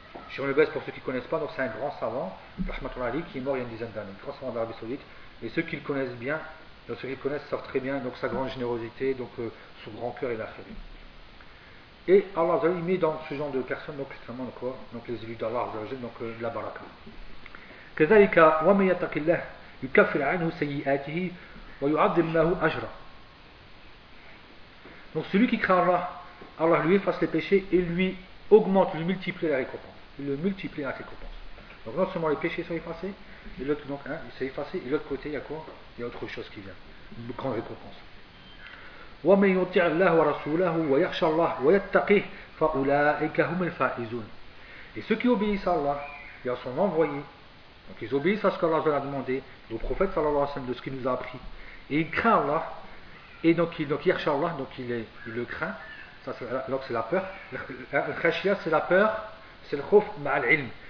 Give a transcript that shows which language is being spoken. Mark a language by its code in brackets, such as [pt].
[fr] Cheikh Ibn Baz, pour ceux qui ne connaissent pas, donc c'est un grand savant, Rahmatullah Ali, qui est mort il y a une dizaine d'années, un grand savant d'Arabie Saoudite. Et ceux qui le connaissent bien, donc ceux qui le connaissent savent très bien donc sa grande générosité, donc son grand cœur et la khairie. Et Allah il met dans ce genre de personnes, donc extrêmement quoi, donc les élus d'Allah, donc la baraka. [ar] كذلك ومن يتق الله يكفر عنه سيئاته ويعظم له أجرا. [fr] Donc celui qui craint Allah, Allah lui efface les péchés et lui augmente, lui multiplie la récompense. Il le multiplie la récompense. Donc non seulement les péchés sont effacés, et l'autre donc hein, il s'est effacé, et l'autre côté il y a quoi? Il y a autre chose qui vient, une grande récompense. [ar] ومن يطيع الله ورسوله ويخشى الله ويتقيه فأولئك هم الفائزون. [fr] Et ceux qui obéissent à Allah et à son envoyé, donc ils obéissent à ce qu'Allah leur a demandé, au prophète sallallahu alayhi wa sallam, de ce qu'il nous a appris. Et il craint Allah, et donc il yarcha Allah, donc il le craint. Ça, c'est, donc c'est la peur. Le khashia, c'est la peur, c'est le khouf ma'al ilm.